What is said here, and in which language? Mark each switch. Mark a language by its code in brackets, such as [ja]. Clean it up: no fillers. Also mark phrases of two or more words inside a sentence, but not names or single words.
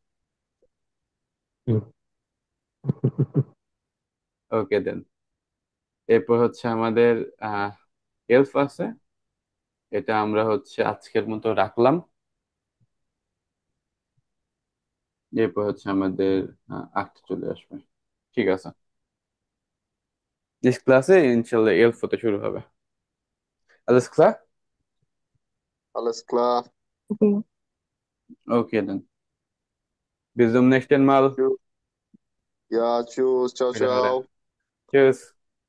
[bn] ওকে দেন, এরপর হচ্ছে আমাদের এলফ আছে, এটা আমরা হচ্ছে আজকের মতো রাখলাম। এরপর হচ্ছে আমাদের আঁকতে চলে আসবে। ঠিক আছে, নেক্সট ক্লাসে [ar] إن شاء الله [bn] এলফ হতে শুরু হবে। [de] Alles klar? Alles klar. Okay. Okay, dann. Bis zum nächsten Mal. Ja, tschüss, ciao, Wiederhören. ciao. Tschüss.